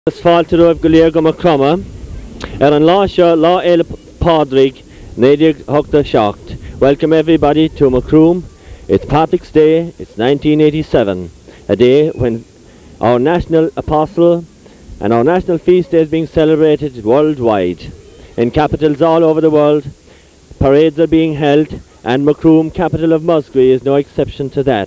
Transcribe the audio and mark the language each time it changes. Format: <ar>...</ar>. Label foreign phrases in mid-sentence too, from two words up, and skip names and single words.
<ga>Fáilte roibh go léir go mar croma an lá seo lá éile Pádraig 1987.</ga> <en>Welcome everybody to Macroom. It's Patrick's Day. It's 1987, a day when our national apostle and our national feast day is being celebrated worldwide. In capitals all over the world, parades are being held, and Macroom, capital of Musgrave, is no exception to that.</en>